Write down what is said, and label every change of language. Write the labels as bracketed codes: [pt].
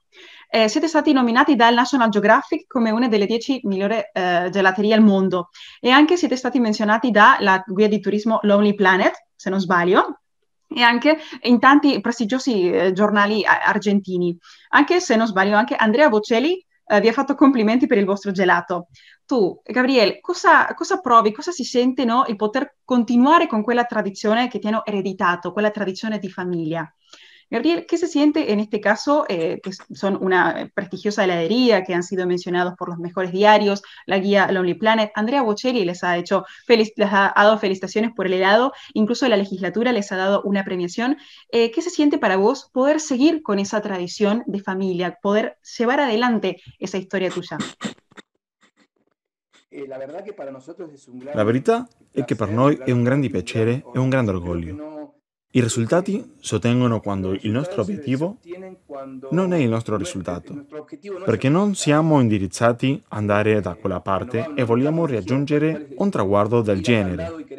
[it] Siete stati nominati dal National Geographic come una delle 10 migliori gelaterie al mondo e anche siete stati menzionati dalla guida di turismo Lonely Planet, se non sbaglio, e anche in tanti prestigiosi giornali argentini. Anche se non sbaglio, anche Andrea Bocelli vi ha fatto complimenti per il vostro gelato. Tu, Gabriele, cosa provi, cosa si sente, no, il poter continuare con quella tradizione que te hanno hereditato, quella tradizione di famiglia? [es] Gabriel, ¿qué se siente en este caso? Que son una prestigiosa heladería que han sido mencionados por los mejores diarios, la guía Lonely Planet. Andrea Bocelli les ha les ha dado felicitaciones por el helado, incluso la legislatura les ha dado una premiación. ¿Qué se siente para vos poder seguir con esa tradición de familia, poder llevar adelante esa historia tuya? [it] La verità è che per noi è un grande piacere e un grande orgoglio. I risultati si ottengono quando il nostro obiettivo non è il nostro risultato, perché non siamo indirizzati ad andare da quella parte e vogliamo raggiungere un traguardo del genere.